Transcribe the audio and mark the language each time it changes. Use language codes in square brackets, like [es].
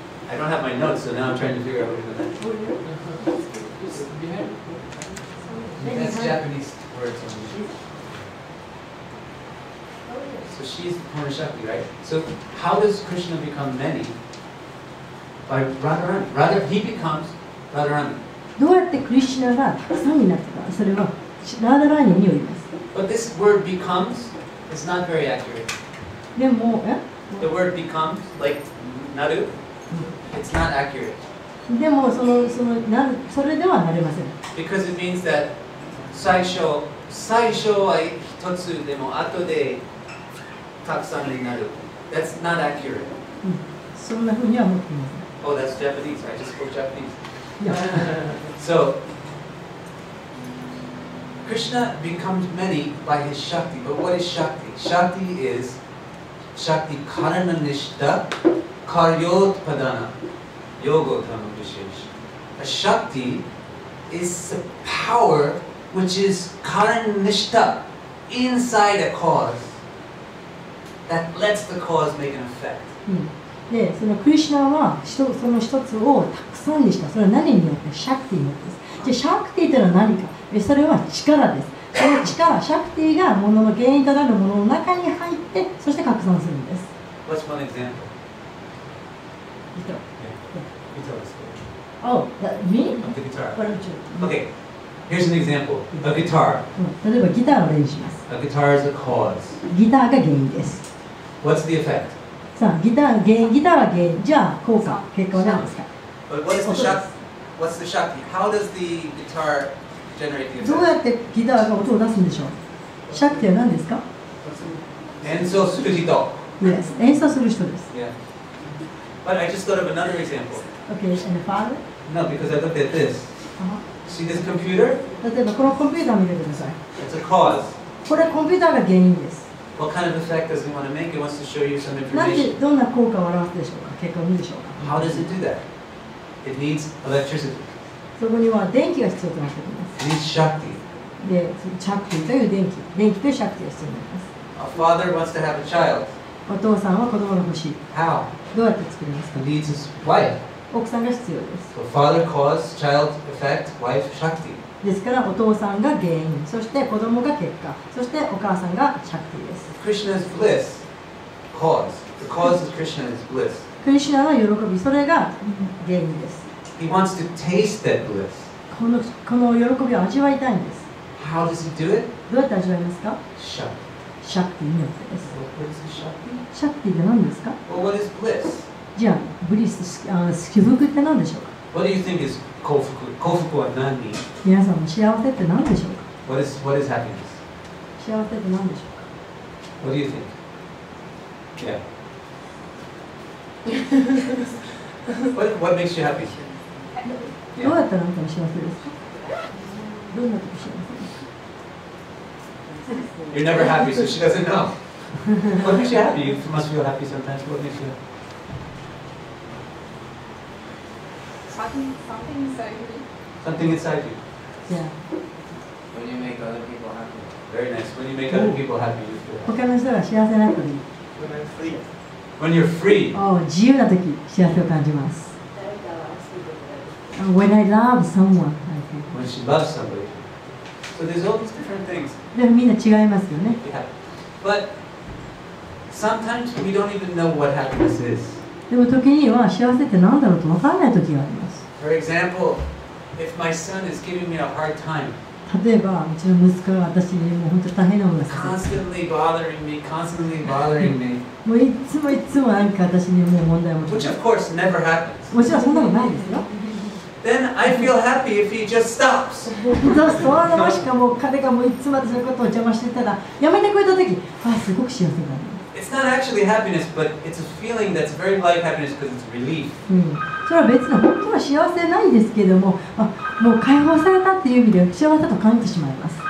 [en] I don't have my notes, so now I'm trying to figure out what it is. That's Japanese words. So she's Purna Shakti, right? So how does Krishna become many? By Radharani. He becomes Radharani. [ja] どうやってクリシュナがたくさんになったか、それはラーダラーニによります。 [en] But this word becomes is not very accurate. [ja] でも、 [en] The word becomes, like naru, it's not accurate. [ja] でもそれではなれません。 [en] Because it means that [ja] 最初は一つでも後でたくさんになる. [en] That's not accurate. [ja] そんなふうには思っていません。 [en] Oh, that's Japanese. I just spoke Japanese. [ja] いや [en] So, Krishna becomes many by his Shakti. But what is Shakti? Shakti is Shakti Karananishta Karyotpadana Yogottama Vishesh. A Shakti is the power which is Karananishta, inside a cause, that lets the cause make an effect. [ja] で、そのクリシュナはその一つをたくさんにした。それは何によって？シャクティによってです。じゃあシャクティというのは何か？それは力です。その力、シャクティがものの原因となるものの中に入って、そして拡散するんです。 [en] What's one example? Guitar. Guitar is good. Oh, me? Of the guitar. What about you? Okay, here's an example. A guitar. [ja] 例えばギターを例にします。 [en] A guitar is a cause. [ja] ギターが原因です。 [en] What's the effect? [ja] さあ、ギターは原因。じゃあ、効果、結果は何ですか？ [en] But what is the shakti? What's the shakti? How does the guitar generate the [ja] どう [en] effect? [ja] やってギターが音を出すんでしょう？シャクティは何ですか？ Enso suru hito. Yes. 演奏する人です。 [en] Yeah. But I just thought of another example. Okay, and the father? No, because I looked at this. See this computer? [ja] 例えばこのコンピューターを見てください。 [en] It's a cause. [ja] これはコンピューターが原因です。 [en] What kind of effect does it want to make? It wants to show you some [ja] なんで [en] information. [ja] どんな効果を表すでしょうか？結果を見るでしょうか？ [en] How does it do that? It needs electricity. [ja] そこには電気が必要となってきます。 [en] It needs shakti. [ja] で、シャクティという電気というシャクティが必要になります。 [en] A father wants to have a child. [ja] お父さんは子供が欲しい。 [en] How? [ja] どうやって作りますか？ [en] He needs his wife. [ja] 奥さんが必要です。 [en] So father cause, child effect, wife shakti. [ja] ですからお父さんが原因、そして子供が結果、そしてお母さんがシャクティです。 [en] Krishna's bliss, cause. The cause of Krishna is bliss. [ja] クリシュナの喜び、それが原因です。 [en] He wants to taste that bliss. [ja] この喜びを味わいたいんです。 [en] How does he do it? [ja] どうやって味わいますか？ [en] Shakti. [ja] シャクティによってです。 [en] What is the shakti? [ja] シャクティって何ですか？ [en] Well, what is bliss? [ja] じゃあ、ブリス、起伏って何でしょうか？ [en] What do you think is kofuku? [ja] Kofuku wa nani? 皆さんの幸せって何でしょうか？ [en] What is happiness? [ja] 幸せって何でしょうか？ [en] What do you think? Yeah. What makes you happy? [ja] どうやったらあなたの幸せですか？どんな時幸せですか？ [en] You're never happy, so she doesn't know. What makes you happy? You must feel happy sometimes. What makes you happy? Something inside me. Something inside you. [ja] じゃあ、 [en] When you make other people happy. Very nice. When you make other people happy, you feel happy. [ja] 他の人が幸せな時、 [en] When I'm free. When you're free. [ja] 自由な時、幸せを感じます。 [en] When I love someone, When she loves somebody. So there's all these different things. [ja] でもみんな違いますよね。 [en] Yeah. But sometimes we don't even know what happiness is. [ja] でも時には幸せって何だろうと分からない時があります。 [en] For example, if my son is giving me a hard time, [ja] 例えば、うちの息子が私にもう本当に大変なものをさせて、 [en] constantly bothering me, [ja] もういつもなんか私にもう問題を持って [en] which of course never happens. [ja] もちろんそんなのないですよ。 [en] Then I feel happy if he just stops. [ja] そのもしかも彼がもういつも私のことを邪魔してたら、やめてくれた時、すごく幸せだね。 [en] It's not actually happiness, but it's a feeling that's very like happiness because it's relief. [ja] それは別に本当は幸せないんですけども、もう解放されたっていう意味で幸せだと感じてしまいます。